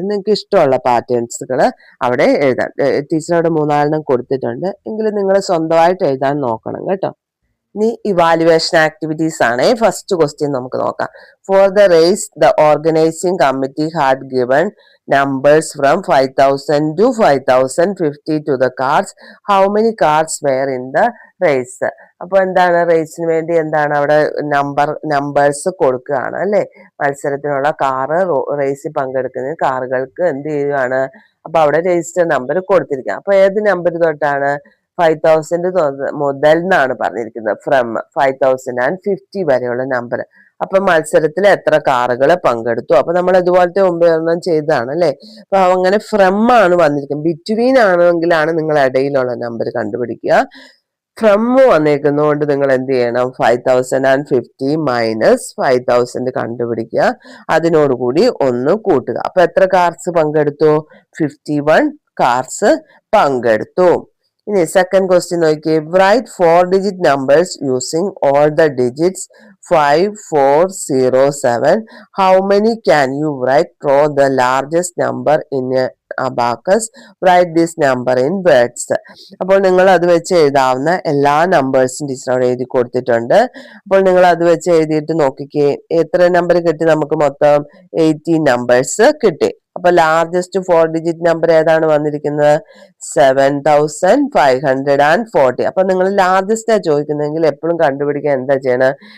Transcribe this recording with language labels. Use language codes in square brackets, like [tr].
[ml] നിങ്ങൾക്ക് ഇഷ്ടമുള്ള പാറ്റേൺസുകൾ അവിടെ എഴുതാം. ടീച്ചർ അവിടെ 3 കൊടുത്തിട്ടുണ്ട്. എങ്കിലും നിങ്ങൾ സ്വന്തമായിട്ട് എഴുതാൻ നോക്കണം കേട്ടോ. ഇനി ഇവാലുവേഷൻ ആക്ടിവിറ്റീസ് ആണ്. ഫസ്റ്റ് ക്വസ്റ്റ്യൻ നമുക്ക് നോക്കാം. [en] For the race the organising committee had given numbers from 5,000 to 5,050 to the cars. How many cars were in the race? [ml] അപ്പൊ എന്താണ് റേസിന് വേണ്ടി എന്താണ് അവിടെ നമ്പേഴ്സ് കൊടുക്കുകയാണ് അല്ലെ? മത്സരത്തിനുള്ള കാറ് റേസിൽ പങ്കെടുക്കുന്ന കാറുകൾക്ക് എന്ത് ചെയ്യുകയാണ്? അപ്പൊ അവിടെ രജിസ്റ്റർ നമ്പർ കൊടുത്തിരിക്കുക. അപ്പൊ ഏത് നമ്പർ തൊട്ടാണ്? 5,000 മുതൽ എന്നാണ് പറഞ്ഞിരിക്കുന്നത്. ഫ്രം 5,050 വരെയുള്ള നമ്പർ. അപ്പൊ മത്സരത്തിൽ എത്ര കാറുകൾ പങ്കെടുത്തു? അപ്പൊ നമ്മൾ ഇതുപോലത്തെ ഒമ്പതെണ്ണം ചെയ്തതാണ് അല്ലെ? അപ്പൊ അങ്ങനെ ഫ്രം ആണ് വന്നിരിക്കുന്നത്. ബിറ്റ്വീൻ ആണെങ്കിലാണ് നിങ്ങൾ ഇടയിലുള്ള നമ്പർ കണ്ടുപിടിക്കുക. ഫ്രം വന്നേക്കുന്നതുകൊണ്ട് നിങ്ങൾ എന്ത് ചെയ്യണം? 5,050 മൈനസ് 5,000 കണ്ടുപിടിക്കുക. അതിനോടുകൂടി 1 കൂട്ടുക. അപ്പൊ എത്ര കാർസ് പങ്കെടുത്തു? 51 കാർസ് പങ്കെടുത്തു. ഇനി സെക്കൻഡ് ക്വസ്റ്റ്യൻ നോക്കിയേ. [en] Write 4-digit numbers using all the digits 5, 4, 0, 7. How many can you write? Draw the largest number in a abacus. Write this number in words. [ml] അപ്പോൾ നിങ്ങൾ അത് വെച്ച് എഴുതാവുന്ന എല്ലാ നമ്പേഴ്സും ടീച്ചർ അവിടെ എഴുതി കൊടുത്തിട്ടുണ്ട്. അപ്പോൾ നിങ്ങൾ അത് വെച്ച് എഴുതിയിട്ട് നോക്കിക്കേ, എത്ര നമ്പർ കിട്ടി നമുക്ക്? മൊത്തം 18 നമ്പേഴ്സ് കിട്ടി. അപ്പൊ ലാർജസ്റ്റ് 4-digit നമ്പർ ഏതാണ് വന്നിരിക്കുന്നത്? 7540. അപ്പൊ നിങ്ങൾ ലാർജസ്റ്റ് ചോദിക്കുന്നെങ്കിൽ എപ്പോഴും കണ്ടുപിടിക്കാൻ എന്താ ചെയ്യണം?